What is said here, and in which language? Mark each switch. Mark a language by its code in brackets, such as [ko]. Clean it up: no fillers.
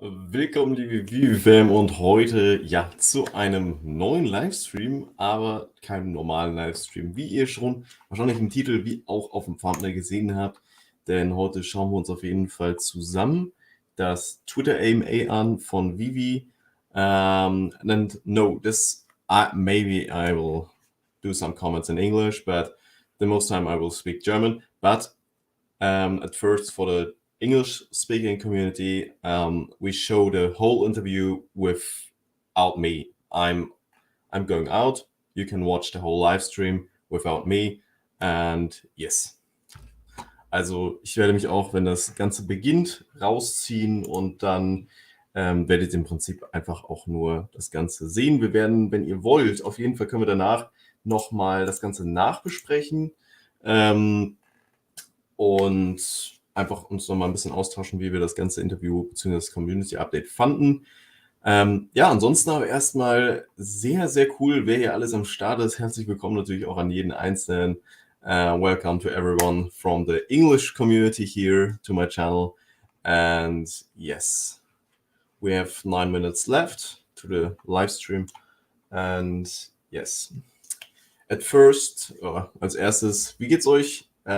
[de] Willkommen, liebe VeVe und heute ja zu einem neuen Livestream, aber keinem normalen Livestream, wie ihr schon wahrscheinlich im Titel wie auch auf dem Thumbnail gesehen habt. Denn heute schauen wir uns auf jeden Fall zusammen das Twitter AMA an von VeVe. [en] And no, maybe I will do some comments in English, but the most time I will speak German. But at first, for the English-speaking community, we show the whole interview without me. I'm going out. You can watch the whole live stream without me. And yes. [de] Also ich werde mich auch, wenn das Ganze beginnt, rausziehen und dann werdet ihr im Prinzip einfach auch nur das Ganze sehen. Wir werden, wenn ihr wollt, auf jeden Fall können wir danach nochmal das Ganze nachbesprechen. Und einfach uns nochmal ein bisschen austauschen, wie wir das ganze Interview bzw. das Community-Update fanden. Ja, ansonsten aber erstmal sehr, sehr cool, wer hier alles am Start ist. Herzlich willkommen natürlich auch an jeden Einzelnen. [en] Welcome to everyone from the English community here to my channel. And yes, we have 9 minutes left to the live stream. And yes, at first, [de] als erstes, wie geht's euch?